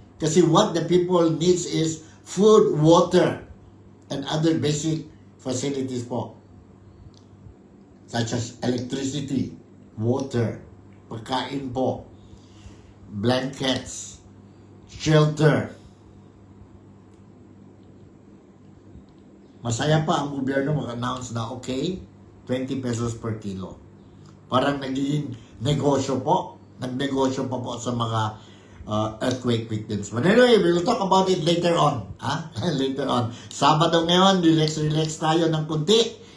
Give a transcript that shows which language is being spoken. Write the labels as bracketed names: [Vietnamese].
[English] Kasi what the people needs is food, water, and other basic facilities po. Such as electricity, water, pagkain po, blankets, shelter. [Filipino] Masaya pa ang gobyerno mag-announce na okay, 20 pesos per kilo. Parang naging negosyo po. Nagnegosyo pa po sa mga earthquake victims. [English] But anyway, we will talk about it later on. Later on. [Filipino] Sabado ngayon, relax tayo ng kunti.